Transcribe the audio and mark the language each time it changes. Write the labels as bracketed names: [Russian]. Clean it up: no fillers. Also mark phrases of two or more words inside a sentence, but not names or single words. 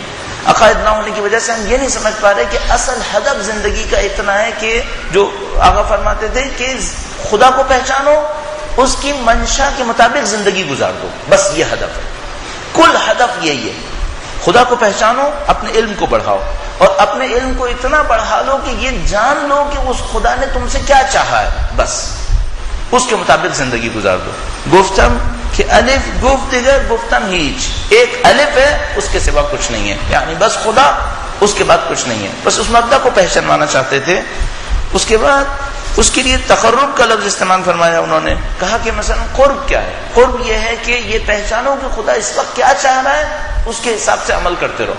[Urdu] عقائد نہ ہونے کی وجہ سے ہم یہ نہیں سمجھ پا رہے کہ اصل ہدف زندگی کا اتنا ہے کہ جو آقا فرماتے تھے کہ خدا کو پہچانو, اس کی منشا کے مطابق زندگی گزار دو, بس یہ ہدف ہے. کل ہدف یہی ہے, خدا کو پہچانو, اپنے علم کو بڑھاؤ, اور اپنے علم کو اتنا بڑھا لو کہ یہ جان لو کہ اس خدا نے تم سے کیا چاہا ہے، بس اس کے مطابق زندگی گزار دو. [Persian] گفتم کہ الف گفت دیگر گفتم ہیچ، [Urdu] ایک الف ہے اس کے سوا کچھ نہیں ہے، یعنی بس خدا، اس کے بعد کچھ نہیں ہے. بس اس مبدا کو پہچانوانا چاہتے تھے. اس کے بعد اس کے لیے تقرب کا لفظ استعمال فرمایا. انہوں نے کہا کہ مثلا قرب کیا ہے؟ قرب یہ ہے کہ یہ پہچانو کہ خدا اس وقت کیا چاہ رہا ہے، اس کے حساب سے عمل کرتے رہو.